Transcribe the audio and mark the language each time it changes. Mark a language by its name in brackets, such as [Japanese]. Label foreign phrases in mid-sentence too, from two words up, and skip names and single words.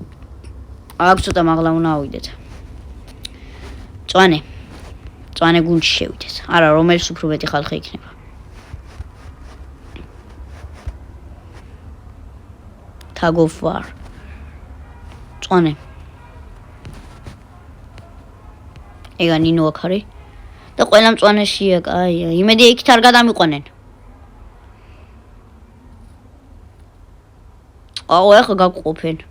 [Georgian] აქ ცოტა მაღლა უნდა ავიდეთ. მწვანე გუნდში შევიდეთ. არა, რომელს უფრო მეტი ხალხი იქნება. Tag of War. მწვანე. ეგა ნინო აქ არის. და ყველა მწვანეშია, კაია. იმედი იქით არ გადამიყვანენ. აუ ეხა გაგყოფენ.